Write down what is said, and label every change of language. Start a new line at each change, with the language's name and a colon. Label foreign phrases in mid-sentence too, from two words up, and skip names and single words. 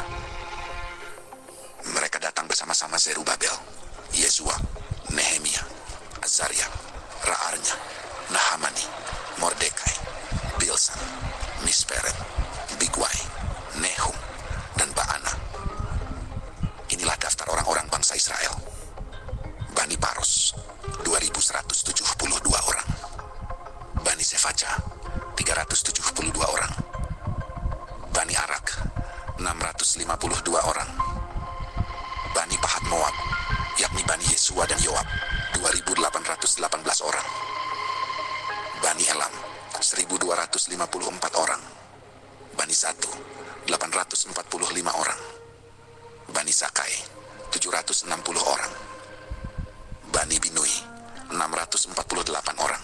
Indonesian: Mereka datang bersama-sama Zerubabel, Yesua, Nehemia, Azaria, Ra'arnya, Nahamani, Mordekai, Bilsan, Misperet, Bigwai, Nehum, dan Baana. Inilah daftar orang-orang bangsa Israel. Bani Paros, 2172 orang. Bani Sefaca, 372 orang. Bani Arak, 652 orang. Bani Pahat Moab, yakni Bani Yesua dan Yoab, 2818 orang. Bani Elam, 1254 orang. Bani Zatu, 845 orang. Bani Zakai, 760 orang. Bani Binui, 648 orang.